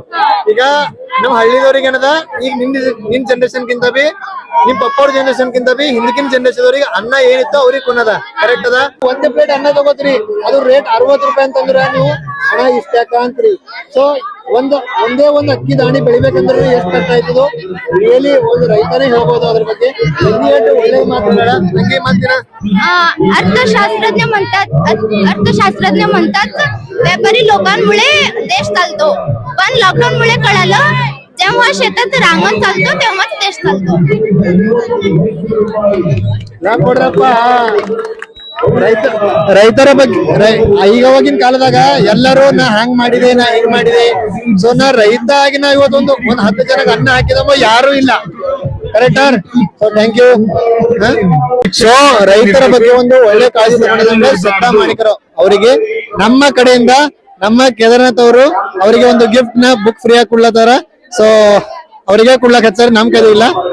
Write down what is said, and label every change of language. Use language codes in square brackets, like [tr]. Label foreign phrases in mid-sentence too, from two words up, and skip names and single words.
[kn] ಈಗ ನಮ್ ಹಳ್ಳಿದವ್ರಿಗೆ ಏನದ, ಈಗ ನಿನ್ ಜನರೇಷನ್ ಕಿಂತ ಬಿ ನಿಮ್ ಪಪ್ಪ ಅವ್ರ ಜನರೇಷನ್ ಕಿಂತ ಬಿ ಹಿಂದಕಿನ ಜನರೇಷನ್ ಅವ್ರಿಗೆ ಅನ್ನ ಏನಿತ್ತು ಅವ್ರಿಗೆ ಕೊನದ ಕರೆಕ್ಟ್ ಅದ. ಒಂದೇ ಪ್ಲೇಟ್ ಅನ್ನ ತಗೋತ್ರಿ, ಅದು ರೇಟ್ 60 ರೂಪಾಯಿ ಅಂತಂದ್ರ ನೀವು ಹಣ ಇಷ್ಟ ಯಾಕ ಅಂತ್ರಿ. ಸೊ ಒಂದೇ ಒಂದು ಅಕ್ಕಿ ದಾಣಿ ಬೆಳಿಬೇಕಂದ್ರೆ ಎಷ್ಟ್ ಕಷ್ಟ ಆಯ್ತದೋ ರಿಯಲಿ ಒಂದು ರೈತನೇ ಹೇಳ್ಬೋದು ಅದ್ರ ಬಗ್ಗೆ. ಒಳ್ಳೆ ಮಾತು ಬೇಡ ನಂಗೆ ಮಾತಿನ. [mr] अर्थशास्त्रज्ञ म्हणतात व्यापारी लोकांमुळे देश चालतो, पण लॉकडाऊन मुळे कळालं जेव्हा शेतात रांगण चालतो तेव्हाच देश चालतो. [kn] ರೈತರ ಬಗ್ಗೆ ಈಗ ಅವಾಗಿನ ಕಾಲದಾಗ ಎಲ್ಲರೂ ನಾ ಹಂಗ್ ಮಾಡಿದೆ ನಾ ಹಿಂಗ್ ಮಾಡಿದೆ ಸೊ ನಾ ರೈತ ಆಗಿ ನಾ ಇವತ್ತೊಂದು 10 ಜನಕ್ಕೆ ಅನ್ನ ಹಾಕಿದವ ಯಾರು ಇಲ್ಲ ಕರೆಕ್ಟ್ ಸೊ [en] thank you [kn] ಸೊ ರೈತರ ಬಗ್ಗೆ ಒಂದು ಒಳ್ಳೆ ಕಾಳಜಿ ತಗೊಂಡಿದ್ರೆ ಸತ್ತಾ ಮಾಣಿಕರು ಅವರಿಗೆ ನಮ್ಮ ಕಡೆಯಿಂದ ನಮ್ಮ ಕೇದಾರ್ನಾಥ್ ಅವರು ಅವರಿಗೆ ಒಂದು ಗಿಫ್ಟ್ ನ [en] book free [kn] ಆಗಿ ಕೊಡ್ಲತ್ತಾರ ಸೊ ಅವರಿಗೆ ಕೊಡ್ಲಕ್ ಹಚ್ಚಾರ ನಮ್ ಕಡೆ ಇಲ್ಲ